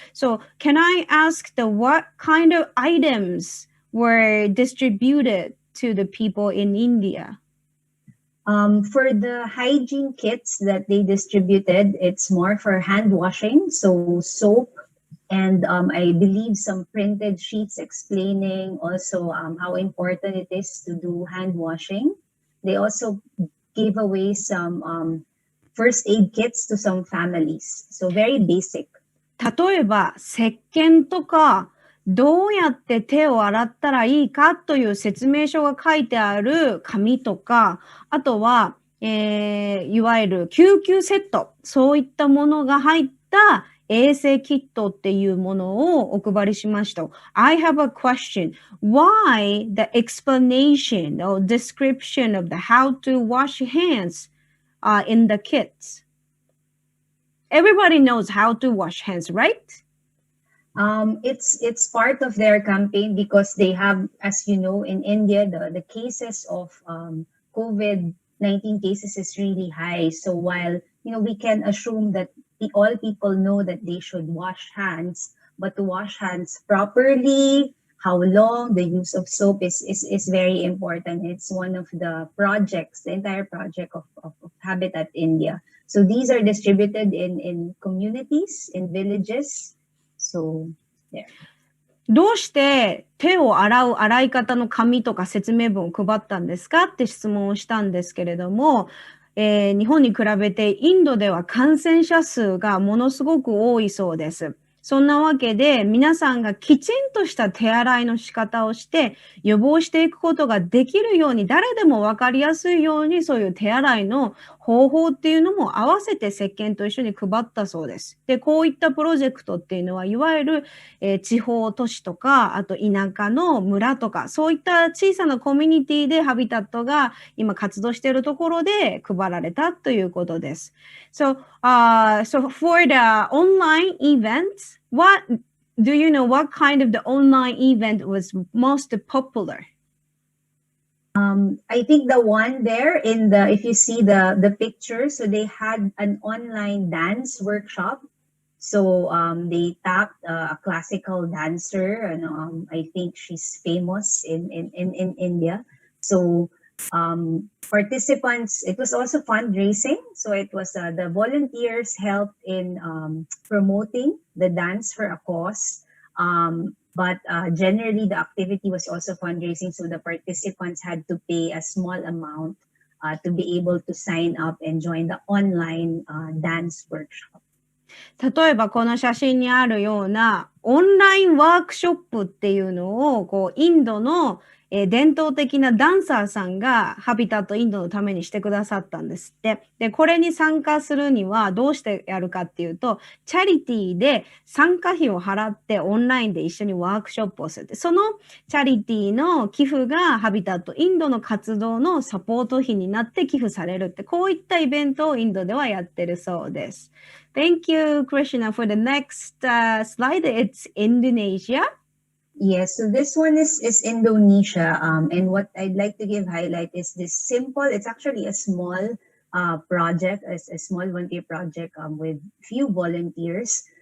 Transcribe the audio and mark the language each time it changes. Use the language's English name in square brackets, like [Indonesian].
[English] So, can I ask what kind of items were distributed to the people in India? For the hygiene kits that they distributed, it's more for hand washing, so soap, and I believe some printed sheets explaining also how important it is to do hand washing. They also gave away some first aid kits to some families, so very basic. [Japanese] 例えば、石鹸とか、どうやって手を洗ったらいいかという説明書が書いてある紙とか、あとは、いわゆる救急セット、そういったものが入った衛生キットっていうものをお配りしました。 [English] I have a question. Why the explanation or description of the how to wash hands in the kits? Everybody knows how to wash hands, right? It's part of their campaign because they have, as you know, in India, the cases of COVID-19 cases is really high. So while we can assume that all people know that they should wash hands, but to wash hands properly, how long, the use of soap is very important. It's one of the projects, the entire project of Habitat India. So these are distributed in communities, in villages. So, yeah. [Japanese] どうして手を洗い方の紙とか説明文を配ったんですかって質問をしたんですけれども、日本に比べてインドでは感染者数がものすごく多いそうです。そんなわけで皆さんがきちんとした手洗いの仕方をして予防していくことができるように、誰でも分かりやすいようにそういう手洗いの方法っていうのも合わせて石鹸と一緒に配ったそうです。で、こういったプロジェクトっていうのはいわゆる、地方都市とか、あと田舎の村とか、そういった小さなコミュニティでハビタットが今活動しているところで配られたということです。 [English] So for the online events, do you know what kind of the online event was most popular? I think the one there if you see the picture, so they had an online dance workshop. So they tapped a classical dancer, and I think she's famous in India. So participants, it was also fundraising. So it was the volunteers helped in promoting the dance for a cause. But generally, the activity was also fundraising. So the participants had to pay a small amount to be able to sign up and join the online dance workshop. [Japanese] 例えばこの写真にあるようなオンラインワークショップっていうのをインドの伝統的なダンサーさんがハビタットインドのためにしてくださったんですって。で、これに参加するにはどうしてやるかっていうと、チャリティーで参加費を払ってオンラインで一緒にワークショップをする。そのチャリティーの寄付がハビタットインドの活動のサポート費になって寄付されるって、こういったイベントをインドではやってるそうです。 [English] Thank you, Krishna. For the next slide, it's Indonesia. Yes, so this one is Indonesia. And what I'd like to highlight is this simple, it's actually a small project, a small volunteer project with few volunteers.